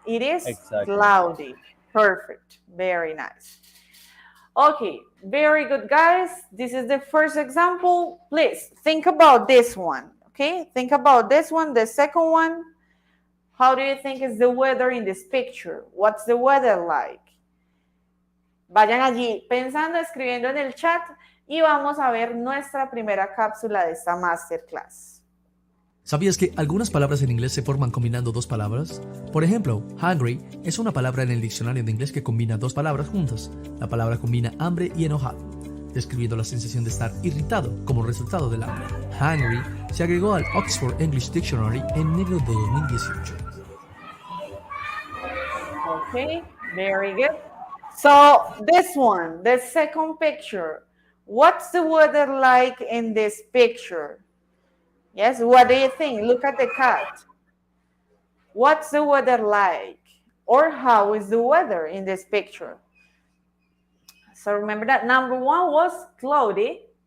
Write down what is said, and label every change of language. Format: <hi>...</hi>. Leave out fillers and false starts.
<en>It is cloudy. Perfect. Very nice. Okay, very good, guys. This is the first example. Please think about this one. Okay, think about this one. The second one. How do you think is the weather in this picture? What's the weather like?</en> <es>Vayan allí pensando, escribiendo en el chat y vamos a ver nuestra primera cápsula de esta masterclass. ¿Sabías que algunas palabras en inglés se forman combinando dos palabras? Por ejemplo, hungry es una palabra en el diccionario de inglés que combina dos palabras juntas. La palabra combina hambre y enojado, describiendo la sensación de estar irritado como resultado del hambre. Hungry se agregó al Oxford English Dictionary en enero de 2018.</es> <en>Okay, very good. So this one, the second picture, what's the weather like in this picture? Yes, what do you think? Look at the cat. What's the weather like? Or how is the weather in this picture? So remember that number one was cloudy.</en>